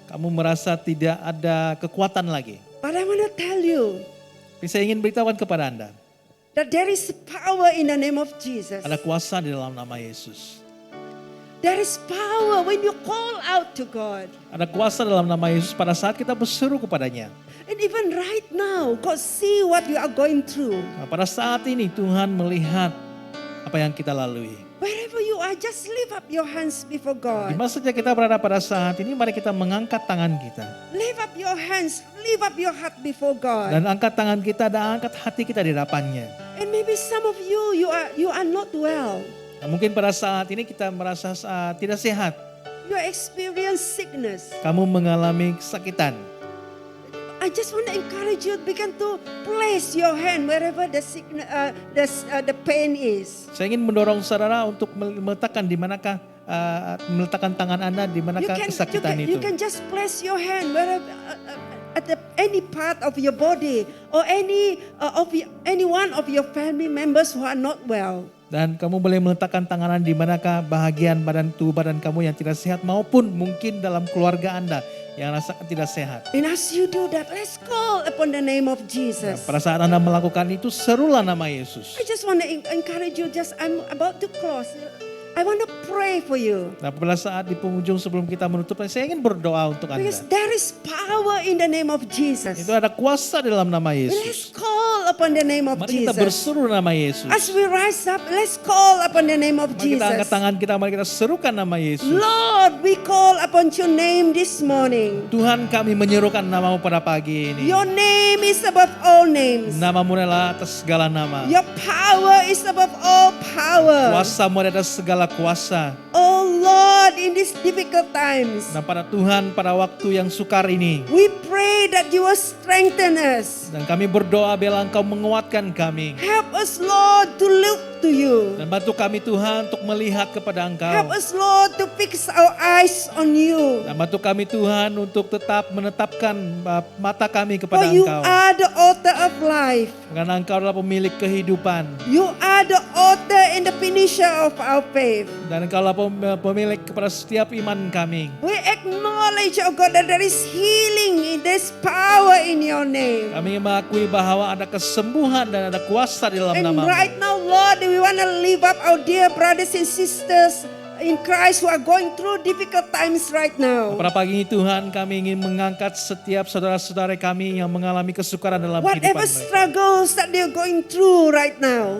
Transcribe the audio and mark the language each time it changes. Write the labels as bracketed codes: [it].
[id] Kamu merasa tidak ada kekuatan lagi. [en] But I want to tell you [id] Tapi saya ingin beritahukan kepada Anda, [en] that there is power in the name of Jesus. [id] ada kuasa di dalam nama Yesus. [en] There is power when you call out to God. [id] Ada kuasa dalam nama Yesus pada saat kita berseru kepadanya. [en] And even right now, God see what you are going through. [id] Nah, pada saat ini Tuhan melihat apa yang kita lalui. [en] Wherever you are, just lift up your hands before [id] Di [en] God. [id] mana saja kita berada pada saat ini, mari kita mengangkat tangan kita. [en] Lift up your hands, lift up your heart before God. [id] Dan angkat tangan kita dan angkat hati kita di hadapannya. [en] And maybe some of you are not well. [id] Nah, mungkin pada saat ini kita merasa tidak sehat. [en] You experience sickness. [id] Kamu mengalami kesakitan. [en] I just want to encourage you, begin to place your hand wherever the sickness, the pain is. [id] Saya ingin mendorong saudara untuk meletakkan di manakah meletakkan tangan Anda di manakah kesakitan [en] You [id] itu. [en] can just place your hand wherever at any part of your body or any one of your family members who are not well. [id] Dan kamu boleh meletakkan tangan di manakah bahagian tubuh badan kamu yang tidak sehat maupun mungkin dalam keluarga Anda yang rasakan tidak sehat. [en] And as you do that, let's call upon the name of Jesus. [id] Pada saat Anda melakukan itu, serulah nama Yesus. [en] I just want to encourage you. I'm about to close. I want to pray for you. [id] Nah, pada saat di penghujung sebelum kita menutup, saya ingin berdoa untuk Anda. [en] Because there is power in the name of Jesus. [id] Itu ada kuasa dalam nama [en] Let's [id] Yesus. [en] call upon the name of [id] Mari kita [en] Jesus. [id] berseru nama Yesus. [en] As we rise up, let's call upon the name of [id] Mari kita angkat [en] Jesus. [id] tangan kita, mari kita serukan nama Yesus. [en] Lord, we call upon your name this morning. [id] Tuhan, kami menyerukan namamu pada pagi ini. [en] Your name is above all names. [id] Namamu adalah atas segala nama. [en] Your power is above all power. [id] Kuasamu di atas segala kuasa. [en] Oh Lord, in these difficult times, [id] Dan pada Tuhan pada waktu yang sukar ini, [en] we pray that you will strengthen us. [id] dan kami berdoa biarlah Engkau menguatkan kami. [en] Help us, Lord, to look to you. [id] Dan bantu kami Tuhan untuk melihat kepada Engkau. [en] Help us, Lord, to fix our eyes on you. [id] Dan bantu kami Tuhan untuk tetap menetapkan mata kami [en] For [id] kepada [en] you [id] Engkau. [en] are the author of life. [id] Karena Engkau adalah pemilik kehidupan. [en] You are the author and the finisher of our faith. [id] Dan Engkau adalah pemilik kepada setiap iman kami. [en] We acknowledge, oh God, that there is healing, there's power in your name. [id] Kami mengakui bahwa ada kesembuhan dan ada kuasa di dalam [en] And [id] nama-Mu. [en] right now, Lord, we want to lift up our dear brothers and sisters in Christ who are going through difficult times right now. [id] Pada pagi ini Tuhan kami ingin mengangkat setiap saudara-saudara kami yang mengalami kesukaran dalam kehidupan [en] Whatever [id] mereka. [en] struggles that they're going through right now.